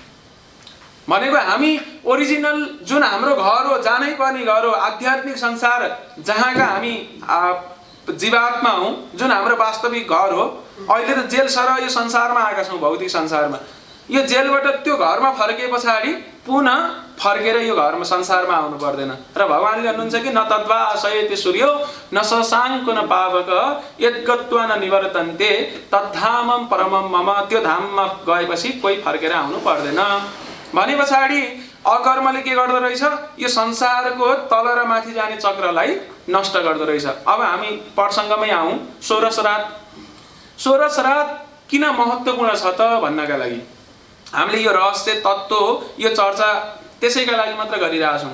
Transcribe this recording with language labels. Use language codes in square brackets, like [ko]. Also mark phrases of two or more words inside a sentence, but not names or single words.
[ne] भनेको हामी ओरिजिनल जुन हाम्रो घर हो, जानै पर्ने घर हो, आध्यात्मिक संसार जहाँका हामी जीवात्मा हौँ, जुन हाम्रो वास्तविक घर हो। अहिले त जेल सरह यो संसारमा आएका छौँ, भौतिक संसारमा। यो जेलबाट त्यो घरमा फर्के पछाडि पुनः फर्केर यो घरमा संसारमा आउनु पर्दैन। र भगवानले भन्नुहुन्छ कि [sa] न तद्वा शयते सूर्यो न शशाङ्को न पावक यद्गत्वा न निवर्तन्ते तद्धामं परमं मम। [ne] त्यो धाममा गएपछि कोही फर्केर आउनु पर्दैन भने पछाडि अकर्मले के गर्दो रहेछ? यो संसारको तल र माथि जाने चक्रलाई नष्ट गर्दो रहेछ। अब हामी प्रसङ्गमै आउँ। 16 श्राद्ध। 16 श्राद्ध किन महत्त्वपूर्ण छ त भन्नका लागि हामीले यो रहस्य तत्त्व यो चर्चा त्यसैका लागि मात्र गरिरहेछौँ।